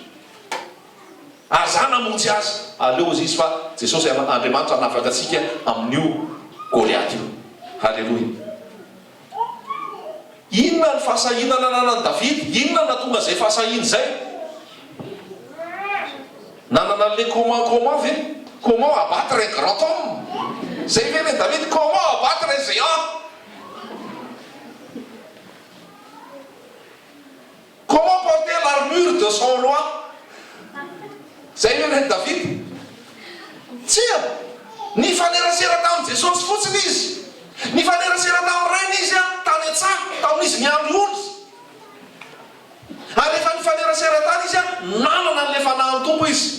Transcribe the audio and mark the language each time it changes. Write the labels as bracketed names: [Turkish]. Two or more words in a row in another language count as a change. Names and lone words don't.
[Malagasy] Aza namonjy azy. Aleo izy fa Jesosy Andriamanitra nanafaka atsika amin'io Goliaty io. Halleloia. Inona ny fahasahinana nanan'i Davida? Inona natonga zay fahasahiny zay? Nanana le comment ve? [French] Comment abattre un grand homme? [Malagasy] Zay ve le David? [French] Comment abattre un géant? Comment porter l'armure de son roi? [Malagasy] Zay ve le David? Tsia! Ny fanerasera tamin'i Jesosy fotsiny izy. Ny fanerasera tamin'ny rainy izy tany an-tsaha, tamin'izy niandro olo. Ary rehefa ny fanerasera tany izy nanana n'le fanahy ny tompo izy.